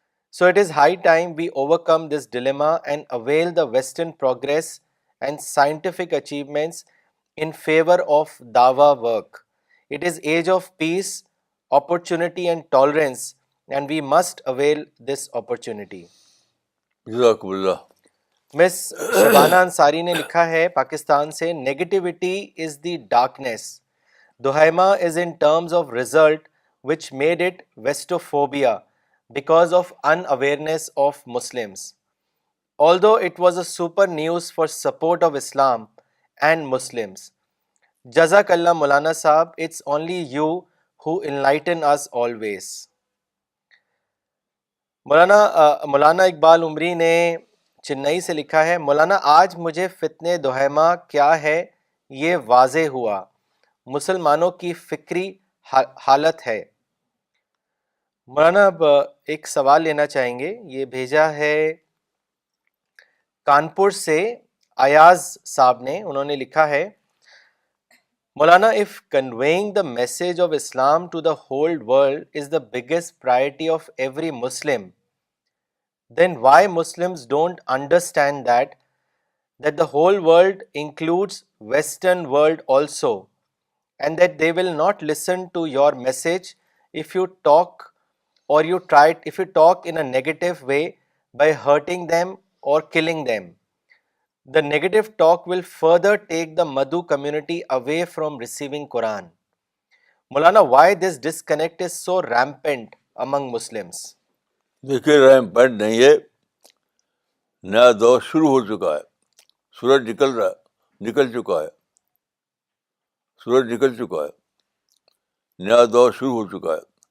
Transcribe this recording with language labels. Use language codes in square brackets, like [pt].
[en] So it is high time we overcome this dilemma and avail the Western progress and scientific achievements in favor of dawah work. It is age of peace, opportunity and tolerance, and we must avail this opportunity. [ur] جزاک اللہ. مس شبانہ انصاری نے لکھا ہے پاکستان سے، [en] Negativity is the darkness. دہیما is in terms of result which made it Westophobia because of unawareness of Muslims. Although it was a super news for support of Islam and Muslims. Jazakallah Maulana Sahab, it's only you who enlighten us always. [ur] مولانا اقبال عمری نے چنئی سے لکھا ہے، مولانا آج مجھے فتنہ دہیما کیا ہے یہ واضح ہوا، مسلمانوں کی فکری حالت ہے. مولانا اب ایک سوال لینا چاہیں گے، یہ بھیجا ہے کانپور سے ایاز صاحب نے. انہوں نے لکھا ہے، [en] Maulana, if conveying the message of Islam to the whole world is the biggest priority of every Muslim, then why Muslims don't understand that the whole world includes Western world also, and that they will not listen to your message if you talk if you talk in a negative way by hurting them or killing them. The negative talk will further take the Madhu community away from receiving Quran. Maulana, why this disconnect is so rampant among Muslims? [ur] دیکھیے رैمپنٹ نہیں ہے، نیا دور شروع ہو چکا ہے، سورج نکل رہا ہے، نکل چکا ہے، سورج نکل چکا ہے، نیا دور شروع ہو چکا ہے.